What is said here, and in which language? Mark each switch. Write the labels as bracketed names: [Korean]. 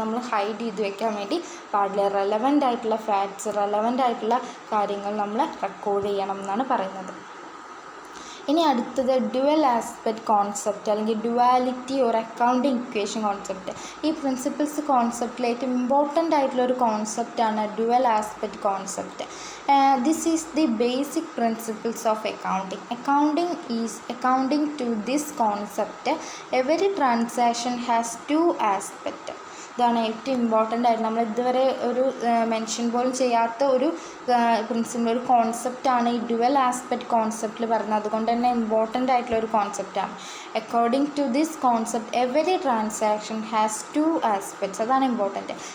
[Malayalam] നമ്മൾ ഹൈഡ് ചെയ്ത് വെക്കാൻ വേണ്ടി പാടില്ല. റെലവൻ്റ് ആയിട്ടുള്ള ഫാക്ട്സ്, റെലവൻ്റ് ആയിട്ടുള്ള കാര്യങ്ങൾ നമ്മൾ റെക്കോർഡ് ചെയ്യണം എന്നാണ് പറയുന്നത്. ഇനി അടുത്തത് ഡ്യുവൽ ആസ്പെക്റ്റ് കോൺസെപ്റ്റ് അല്ലെങ്കിൽ ഡ്യുവാലിറ്റി ഒരു അക്കൗണ്ടിങ് ഇക്വേഷൻ കോൺസെപ്റ്റ്. ഈ പ്രിൻസിപ്പിൾസ് കോൺസെപ്റ്റിൽ ഏറ്റവും ഇമ്പോർട്ടൻ്റ് ആയിട്ടുള്ളൊരു കോൺസെപ്റ്റാണ് dual aspect concept. [English] This is the basic principles of accounting. Accounting to this concept, every transaction has two aspects. [Malayalam] ഇതാണ് ഏറ്റവും ഇമ്പോർട്ടൻ്റ് ആയിട്ട് നമ്മൾ ഇതുവരെ ഒരു മെൻഷൻ പോലും ചെയ്യാത്ത ഒരു പ്രിൻസിപ്പിൾ, ഒരു കോൺസെപ്റ്റാണ് ഈ ഡ്യുവൽ ആസ്പെക്റ്റ് കോൺസെപ്റ്റിൽ പറയുന്നത്. അതുകൊണ്ട് തന്നെ ഇമ്പോർട്ടൻ്റ് ആയിട്ടുള്ള ഒരു കോൺസെപ്റ്റാണ്. [English] According to this concept every transaction has two aspects. [Malayalam] അതാണ് ഇമ്പോർട്ടൻറ്റ്.